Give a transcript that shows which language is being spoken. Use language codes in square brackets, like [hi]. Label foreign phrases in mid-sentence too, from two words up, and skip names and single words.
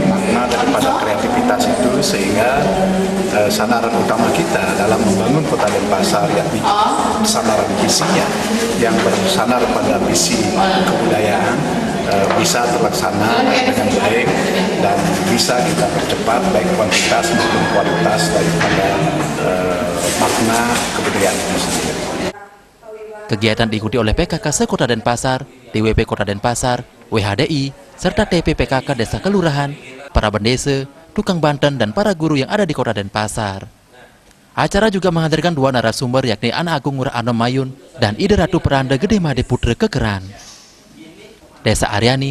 [id] makna daripada kreativitas itu, sehingga sandaran utama kita dalam membangun Kota Denpasar, yakni sandaran visinya yang bersandar pada visi kebudayaan, bisa terlaksana dengan baik dan bisa kita percepat baik kuantitas maupun kualitas daripada makna kebudayaan itu sendiri. Kegiatan diikuti oleh PKK se-Kota Denpasar, DWP Kota Denpasar, WHDI, serta TP PKK Desa Kelurahan, para bendesa, tukang Banten, dan para guru yang ada di Kota Denpasar. Acara juga menghadirkan 2 narasumber, yakni Han Agung Ngurah Anom Mayun dan Ide Ratu Peranda Gede Made Putra Kekeran. Desa Aryani.